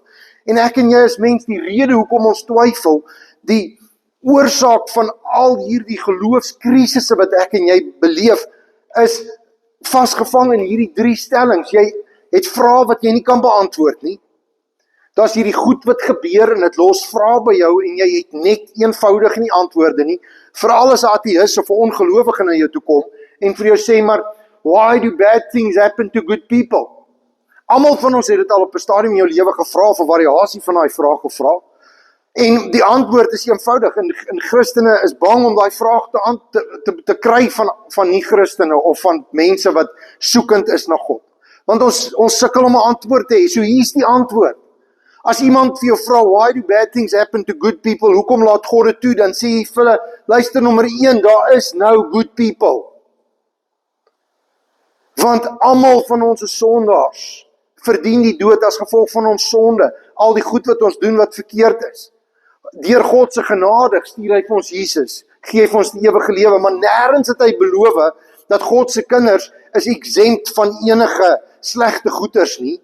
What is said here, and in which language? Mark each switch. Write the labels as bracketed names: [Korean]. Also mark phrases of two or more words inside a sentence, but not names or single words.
[Afrikaans] En ek en jy as mens, die rede hoekom ons twyfel, die oorsaak van al hierdie geloofskrisisse wat ek en jy beleef, is vasgevang in hierdie 3 stellings. Jy het vrae wat jy nie kan beantwoord nie. Daar's hierdie goed wat gebeur en dit los vrae by jou en jy het net eenvoudig nie antwoorde nie. Veral as 'n ateïs of 'n ongelowige na jou toe kom en vir jou sê, maar [English] why do bad things happen to good people? [Afrikaans] Almal van ons het dit al op 'n stadium in jou lewe gevra of 'n variasie van daai vraag gevra. En die antwoord is eenvoudig, en Christene is bang om daai vraag te kry van nie-Christene of van mense wat soekend is na God. Want ons sukkel om 'n antwoord te hê, so hier's die antwoord. As iemand vir jou vra, [English] why do bad things happen to good people, [Afrikaans] hoekom laat God dit toe, dan sê jy vir hulle, luister, nommer 1, daar is [English] no good people. [Afrikaans] Want almal van ons is sondaars, verdien die dood as gevolg van ons sonde, al die goed wat ons doen wat verkeerd is. Deur God se genade stuur hy vir ons Jesus, gee vir ons die ewige lewe, maar nêrens het hy beloof dat God se kinders is exempt van enige slegte goeders nie.